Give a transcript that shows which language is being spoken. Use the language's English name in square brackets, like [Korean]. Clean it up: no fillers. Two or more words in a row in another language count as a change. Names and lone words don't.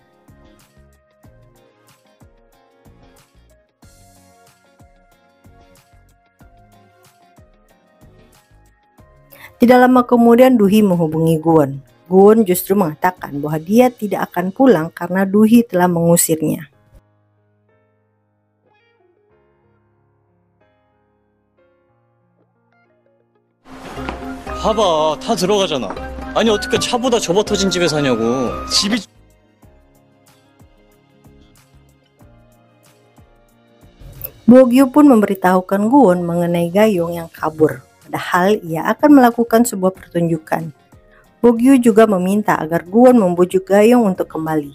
[Indonesian] Tidak lama kemudian Do-hee menghubungi Gwon. Gwon justru mengatakan bahwa dia tidak akan pulang karena Do-hee telah mengusirnya. [Korean] 봐봐, 다 들어가잖아. 아니 어떻게 차보다 접어 터진 집에 사냐고. 집이... [Indonesian] Bogyu pun memberitahukan Gwon mengenai Gayong yang kabur. Padahal ia akan melakukan sebuah pertunjukan. Bogyu juga meminta agar Gwon membujuk Gayong untuk kembali.